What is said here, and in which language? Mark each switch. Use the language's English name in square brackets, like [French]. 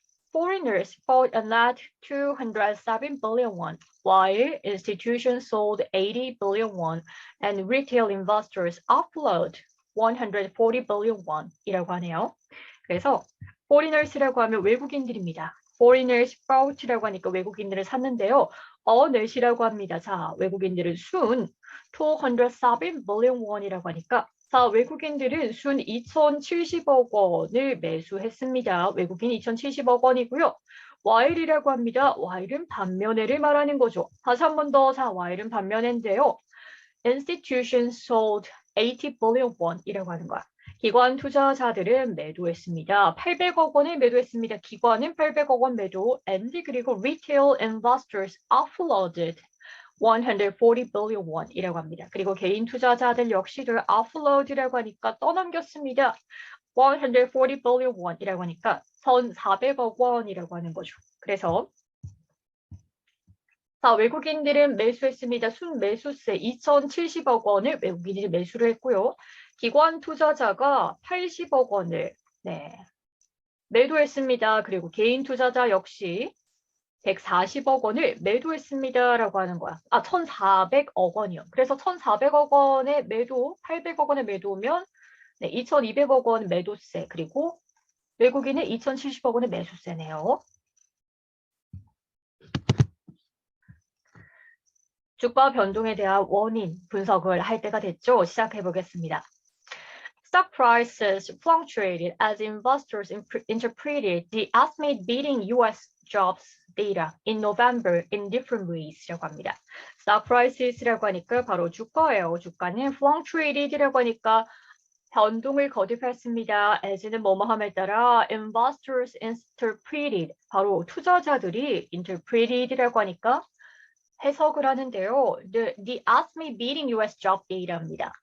[English] Foreigners bought a net 207 billion won, while institutions sold 80 billion won, and retail investors offload 140 billion won [Korean] 이라고 하네요. 그래서 foreigners라고 하면 외국인들입니다. [English] foreigners bought [Korean] 라고 하니까 외국인들을 샀는데요. net이라고 합니다. 자, 외국인들은 순 [English] 207 billion won [Korean] 이라고 하니까 자, 외국인들은 순 2,070억 원을 매수했습니다. 외국인 2,070억 원이고요. while이라고 합니다. while은 반면에를 말하는 거죠. 다시 한 번 더, 자, while은 반면인데요. [English] institutions sold 80 billion won [Korean] 이라고 하는 거야. 기관 투자자들은 매도했습니다. 800억 원을 매도했습니다. 기관은 800억 원 매도, [English] and [Korean] 그리고 [English] retail investors offloaded 140 billion won이라고 합니다. [Korean] 그리고 개인 투자자들 역시도 offload라고 하니까 떠넘겼습니다. [English] 140 billion won [Korean] 이라고 하니까 1,400억 원이라고 하는 거죠. 그래서 자, 외국인들은 매수했습니다. 순매수세 2,070억 원을 외국인들이 매수를 했고요. 기관 투자자가 80억 원을 매도했습니다. 그리고 개인 투자자 역시 140억 원을 매도했습니다라고 하는 거야. 1,400억 원이요. 그래서 1,400억 원의 매도, 800억 원의 매도면 2,200억 원 매도세, 그리고 외국인은 2,070억 원의 매수세네요. 주가 변동에 대한 원인 분석을 할 때가 됐죠. 시작해 보겠습니다. [English] Stock prices fluctuated as investors interpreted the estimated beating U.S. jobs data in November in different ways [Korean] 라고 합니다. [English] Stock prices [Korean] 라고 하니까 바로 주가예요. 주가는 fluctuated라고 하니까 변동을 거듭했습니다. as는 뭐뭐함에 따라 [English] investors interpreted, [Korean] 바로 투자자들이 interpreted라고 하니까 해석을 하는데요. [English] The estimated beating U.S. job data [Korean] 입니다.